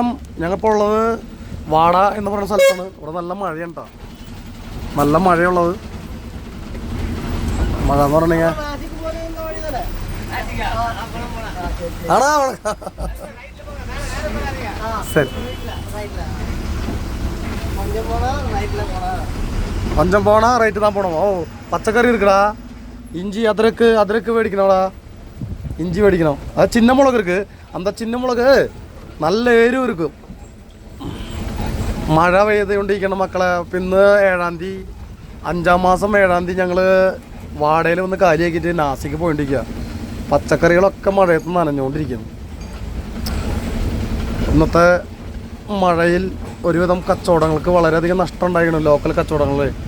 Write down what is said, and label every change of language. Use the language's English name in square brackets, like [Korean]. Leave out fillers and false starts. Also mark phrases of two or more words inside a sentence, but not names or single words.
[Malayalam] ഞങ്ങളിപ്പോൾ ഉള്ളത് വാട എന്ന് പറയുന്ന സ്ഥലത്താണ്. ഇവിടെ നല്ല മഴയാണ് കേട്ടോ, നല്ല മഴയുള്ളത്. മഴ എന്ന് പറഞ്ഞു കഴിഞ്ഞാൽ ശരി [Tamil] கொஞ்சம் போனா ரைட்டு தான் போனோம். ஓ பச்சைக்கறி இருக்குடா, இஞ்சி அதிரக்கு மேடிக்கணும்டா, இஞ்சி மேடிக்கணும். அது சின்ன மிளகு இருக்குது, அந்த சின்ன மிளகு [Malayalam] നല്ല എരിവ് ഇരിക്കും. മഴ പെയ്തുകൊണ്ടിരിക്കണം മക്കളെ. ഇന്ന് 7-ാം തീയതി 5-ാം മാസം 7-ാം തീയതി ഞങ്ങൾ വാടയിൽ വന്ന് കാര്യമാക്കിയിട്ട് നാസിക്ക് പോയിട്ടിരിക്കുക. പച്ചക്കറികളൊക്കെ മഴയത്ത് നനഞ്ഞുകൊണ്ടിരിക്കുന്നു. ഇന്നത്തെ മഴയിൽ ഒരുവിധം കച്ചവടങ്ങൾക്ക് വളരെയധികം നഷ്ടം ഉണ്ടായിരുന്നു, ലോക്കൽ കച്ചവടങ്ങൾ.